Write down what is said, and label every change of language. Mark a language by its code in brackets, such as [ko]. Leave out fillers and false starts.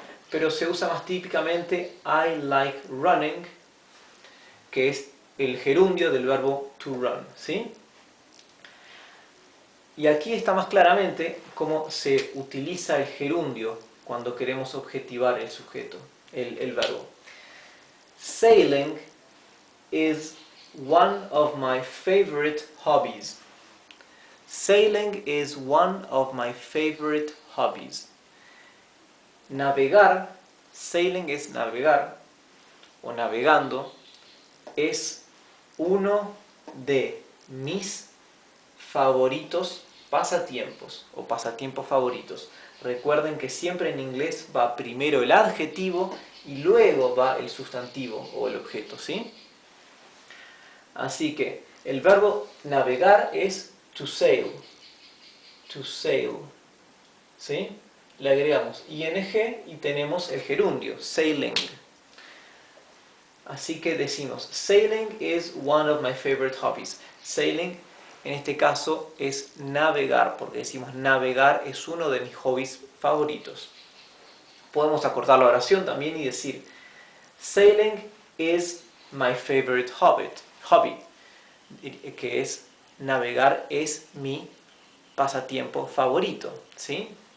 [es] Pero se usa más típicamente [en] I like running, [es] que es el gerundio del verbo [en] to run, [es] ¿sí? Y aquí está más claramente cómo se utiliza el gerundio cuando queremos objetivar el sujeto, el verbo. [en] Sailing is one of my favorite hobbies. Sailing is one of my favorite hobbies. [es] Navegar, sailing es navegar o navegando, es uno de mis favoritos pasatiempos o pasatiempos favoritos. Recuerden que siempre en inglés va primero el adjetivo y luego va el sustantivo o el objeto, ¿sí? Así que el verbo navegar es to sail. [en] To sail. [es] ¿Sí? Le agregamos ing y tenemos el gerundio, sailing. Así que decimos, [en] sailing is one of my favorite hobbies. [es] Sailing, en este caso, es navegar, porque decimos navegar es uno de mis hobbies favoritos. Podemos acortar la oración también y decir, [en] sailing is my favorite hobby, [es] que es navegar es mi pasatiempo favorito, ¿sí?